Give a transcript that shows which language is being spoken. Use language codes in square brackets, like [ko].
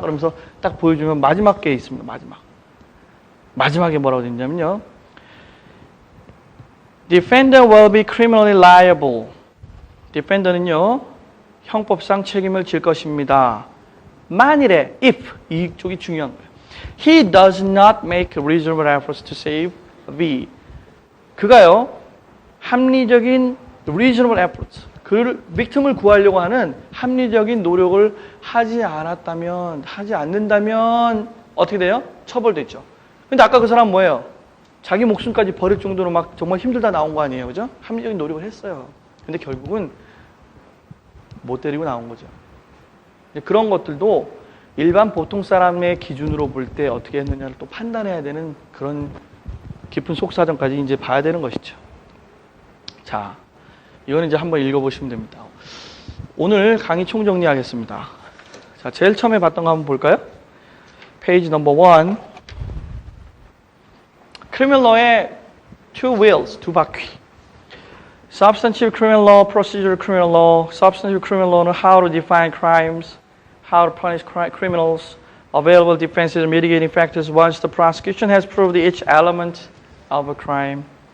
[ko] 그러면서 딱 보여주면 마지막 게 있습니다. 마지막에 뭐라고 되어 있냐면요. [en] Defendant will be criminally liable. Defendant은요. [ko] 형법상 책임을 질 것입니다. 만일에 if 이쪽이 중요한 거예요. [en] He does not make reasonable efforts to save V. [ko] 그가요. 합리적인 reasonable efforts. 그 victim을 구하려고 하는 합리적인 노력을 하지 않는다면 어떻게 돼요? 처벌됐죠. 근데 아까 그 사람 뭐예요? 자기 목숨까지 버릴 정도로 막 정말 힘들다 나온 거 아니에요. 그죠? 합리적인 노력을 했어요. 근데 결국은 못 데리고 나온 거죠. 그런 것들도 일반 보통 사람의 기준으로 볼 때 어떻게 했느냐를 또 판단해야 되는 그런 깊은 속사정까지 이제 봐야 되는 것이죠. 자, 이거는 이제 한번 읽어보시면 됩니다. 오늘 강의 총정리하겠습니다. 자, 제일 처음에 봤던 거 한번 볼까요? 페이지 넘버 1. [en] criminal law의 two wheels, [ko] 두 바퀴. [en] substantive criminal law, procedural criminal law. substantive criminal law는 how to define crimes, how to punish criminals, available defenses and mitigating factors once the prosecution has proved each element of a crime.